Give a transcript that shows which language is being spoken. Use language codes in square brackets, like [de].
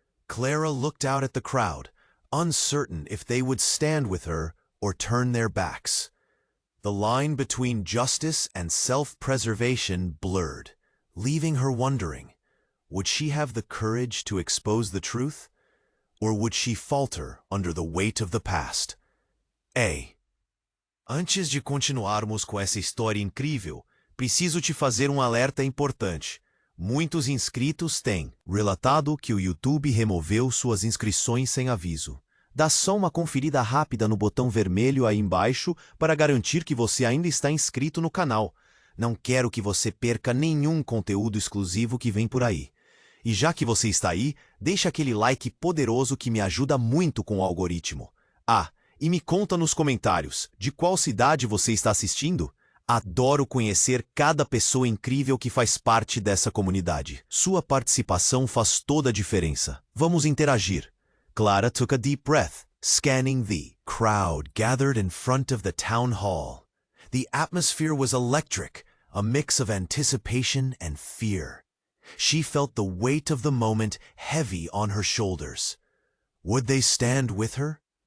[en] Clara looked out at the crowd, uncertain if they would stand with her or turn their backs. The line between justice and self-preservation blurred, leaving her wondering, would she have the courage to expose the truth, or would she falter under the weight of the past? [pt] Antes de continuarmos com essa história incrível, preciso te fazer um alerta importante. Muitos inscritos têm relatado que o YouTube removeu suas inscrições sem aviso. Dá só uma conferida rápida no botão vermelho aí embaixo para garantir que você ainda está inscrito no canal. Não quero que você perca nenhum conteúdo exclusivo que vem por aí. E já que você está aí, deixa aquele like poderoso que me ajuda muito com o algoritmo. E me conta nos comentários, de qual cidade você está assistindo? Adoro conhecer cada pessoa incrível que faz parte dessa comunidade. Sua participação faz toda a diferença. Vamos interagir. [en] Clara took a deep breath, scanning the crowd gathered in front of the town hall. The atmosphere was electric, a mix of anticipation and fear. She felt the weight of the moment heavy on her shoulders. Would they stand with her?